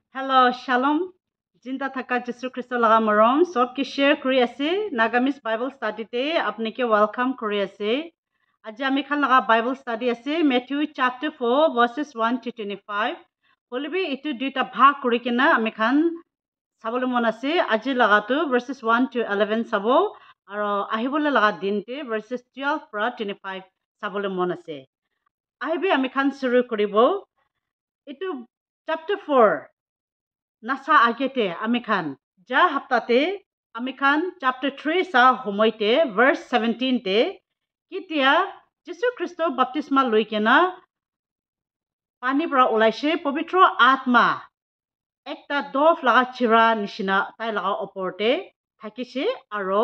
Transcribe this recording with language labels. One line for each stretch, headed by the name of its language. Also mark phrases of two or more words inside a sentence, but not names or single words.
Naga Pidgin: Hello, Shalom. Jinta thaka Jesu Christo laga marom sob ki share kuri ase Nagamis Bible study te apne ke welcome kuri ase. Aji ami khan laga Bible study ase Matthew chapter 4 verses 1 to 25. Holibi itu duita bhag kuri kena ami khan sabolo mon ase aji laga tu verses 1 to 11 sabo aro ahibole laga din te verses 12 pra 25 sabolo mon ase. Ahibi ami khan shuru koribo. Itu chapter 4 nasa agete amikhan ja haptate amikhan chapter 3 sa homoite verse 17 te kitia Jesu Christo baptisma loikena pani pra ulaise pavitra atma ekta dov laga chira nishina tai laga oporte thakise aro